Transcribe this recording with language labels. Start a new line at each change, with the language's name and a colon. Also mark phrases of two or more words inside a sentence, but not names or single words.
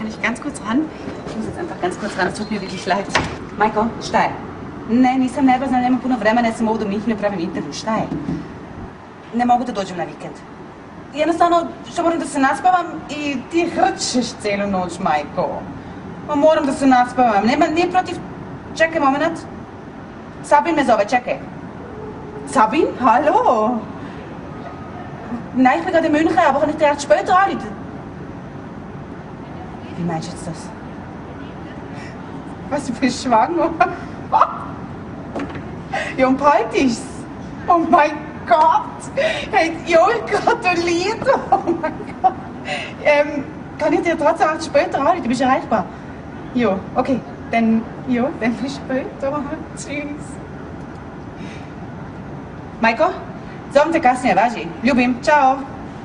German: ganz kurz ran? Ich muss jetzt einfach ganz kurz ran, es tut mir wirklich leid.
Bosnian: Majko, šta je? Ne, nisam nervozna, nemam puno vremena, ja sam ovdje u Minhenu pravim intervju, šta je? Ne mogu da dođem na vikend. Jednostavno, što moram da se naspavam i ti hrčeš cijelu noć, Majko. Ma moram da se naspavam, nije protiv... Čekaj moment. Sabin me zove, čekaj.
German: Sabin, hallo? Nein, ich bin gerade in München, aber kann ich dir erst später anrufen? Wie meinst du jetzt das? Was, du bist schwanger? Ja, und bald ist's. Oh mein Gott! Hey, Joel, gratuliert! Oh mein Gott! Kann ich dir trotzdem erst später anrufen? Du bist erreichbar? Jo, okay. Dann bis später. Tschüss.
Bosnian: Majko, zovem te kasnije, važi. Ljubim, čao.